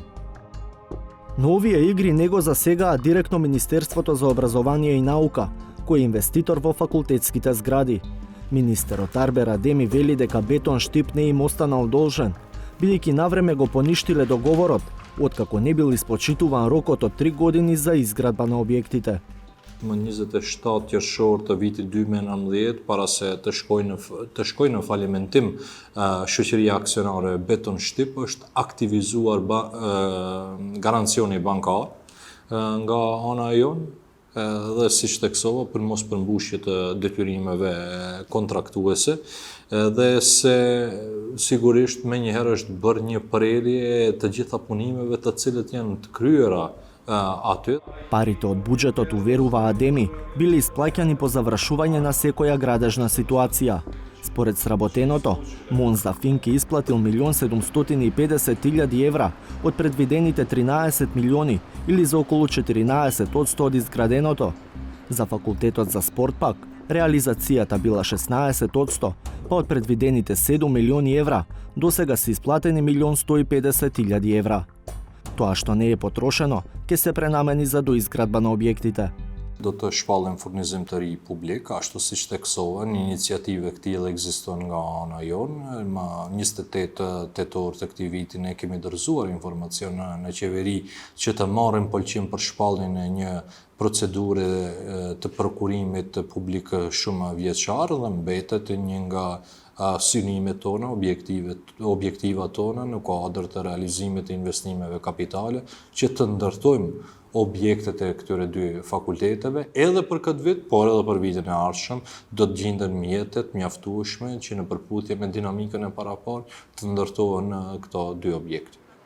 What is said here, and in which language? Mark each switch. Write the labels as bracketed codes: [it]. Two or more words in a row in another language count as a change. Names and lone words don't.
[mk] Но овие игри не го засегаа директно Министерството за образование и наука, кој е инвеститор во факултетските згради. Министерот Арбер Адеми вели дека Бетон Штип не им останал должен, бидејќи навреме го поништиле договорот, откако не бил испочитуван рокот од 3 години за изградба на објектите. [sq] Më 27 qershor të vitit 2019, para se të shkojnë në falimentim, shoqëria aksionare Beton Shtip është aktivizuar garancioni bankar nga ana jonë dhe siç theksova për mos përmbushje të detyrimeve kontraktuese dhe se sigurisht menjëherë është bërë një prerje të gjitha punimeve të cilët janë të kryera aty. [mk] Парите од буџетот, уверува Адеми, биле исплаќани по завршување на секоја градежна ситуација. Според сработеното, Монза Финк е исплатил 1.750.000 евра од предвидените 13 милиони или за околу 14% од изграденото. За факултетот за спорт пак, реализацијата била 16%, па од предвидените 7 милиони евра, досега се исплатени 1.150.000 евра. Тоа што не е потрошено, ќе се пренамени за доизградба на објектите. [sq] Do të shpallin furnizim të ri publik, ashtu siç theksohen, iniciative këtilla ekzistojnë nga ana jonë. Më 28 tetor të këtij viti ne kemi dorëzuar informacion në qeveri që të marrin pëlqim për shpalljen e një procedure të prokurimit publik shumë vjeçar dhe mbetet një nga synimet tona, objektivat tona në kuadër të realizimit të investimeve kapitale që të ndërtojmë objektet e këtyre dy fakulteteve, edhe për këtë vit, por edhe për vitin e ardhshëm, do të gjenden mjetet mjaftueshme që në përputhje me dinamikën e parapar të ndërtohen këto dy objekte.